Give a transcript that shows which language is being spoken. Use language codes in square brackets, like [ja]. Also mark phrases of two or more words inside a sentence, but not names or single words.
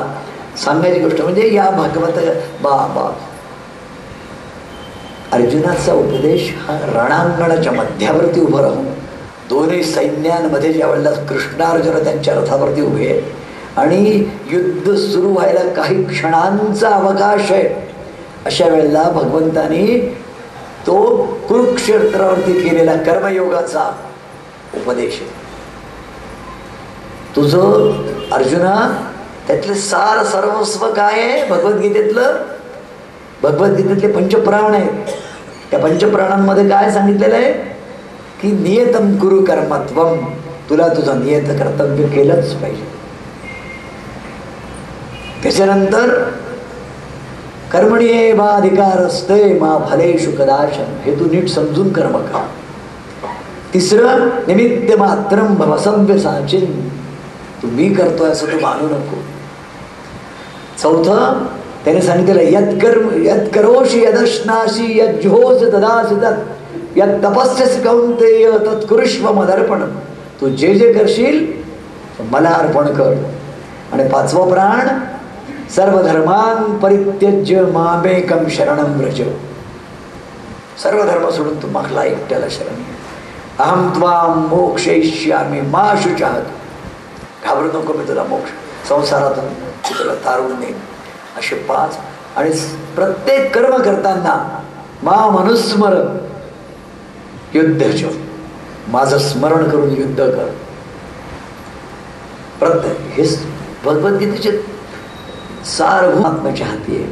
[mr] सांगायची गोष्ट म्हणजे या भागवत अर्जुनाचा उपदेश हा रणांगणाच्या मध्यावरती उभं राहून दोन्ही सैन्यांमध्ये ज्या वेळेला कृष्णार्जुन त्यांच्या रथावरती उभे आहेत आणि युद्ध सुरू व्हायला काही क्षणांचा अवकाश आहे, अशा वेळेला भगवंतानी तो कुरुक्षेत्रावरती केलेला कर्मयोगाचा उपदेश आहे. तुझं अर्जुना त्यातले सार सर्वस्व काय आहे भगवद्गीतेतलं? भगवद्गीतेतले पंचप्राण आहेत. त्या पंचप्राणांमध्ये काय सांगितलेलं आहे की [sa] नियतम कुरु कर्मत्वम, [mr] तुला तुझं नियत कर्तव्य केलंच पाहिजे. [sa] त्याच्यानंतर कर्मण्येवाधिकारस्ते मा फलेषु कदाचन, [mr] हे तू नीट समजून कर्म कर. तिसरं [sa] निमित्त मात्रम भवसव्य साचिन, [mr] तू मी करतोय असं तू मानू नको. चौथं त्याने सांगितलं [sa] यत् करोषि यदश्नासी यज्जोष ददासि तत् यत् तपस्यसि कौन्तेय तत्कुरुष्व मदर्पण, [mr] तू जे जे करशील मला अर्पण कर. आणि पाचवा प्राण [sa] सर्व धर्मान परित्यज्य मामेकम शरणं व्रज, [mr] सर्व धर्म सोडून तू मला एकट्याला शरण घे. [sa] अहम त्वाम मोक्षयिष्यामि मा शुचाहत, [mr] घाबरू नको मी तुला मोक्ष संसारातून तुला तारून देईन. असे 5. आणि प्रत्येक कर्म करताना [sa] मा मनुस्मर युद्धच, [mr] माझं स्मरण करून युद्ध कर. प्रत्येक हे भगवद्गीतेचे सार्वभौमात्म्याच्या हाती आहे.